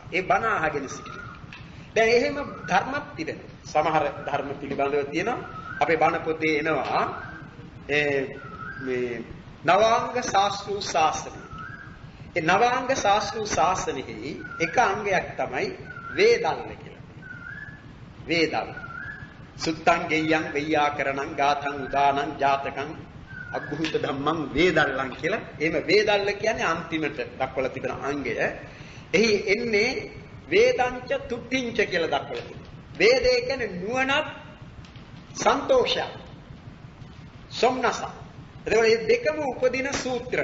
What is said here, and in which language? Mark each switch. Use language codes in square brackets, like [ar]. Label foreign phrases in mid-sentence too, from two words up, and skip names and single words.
[si] ඒ බණ අහගෙන සිටින. දැන් එහෙම ධර්මත් තිබෙනවා. සමහර ධර්ම පිළිබඳව තියෙනවා. අපේ බණ පොතේ එනවා මේ නවාංග ශාස්ත්‍රු ශාසනය. ඒ නවාංග ශාස්ත්‍රු ශාසනයෙහි එක අංගයක් තමයි වේදල්ල කියලා. වේදල්ල. [pi] සුත්තං ගෙය්‍යං වෙය්‍යාකරණං ගාතං උදානං ජාතකං අග්ගුහිත ධම්මං වේදල්ලං කියලා. [si] එහෙම වේදල්ල කියන්නේ අන්තිමට දක්වලා තිබෙන අංගය. එහි එන්නේ [pi] වේදංච තුට්ඨිංච [si] කියලා දක්වලා තිබෙනවා. වේදේ කියන්නේ නුවණත් සන්තෝෂය. සොම්නස. එතකොට මේ දෙකම උපදින සූත්‍ර.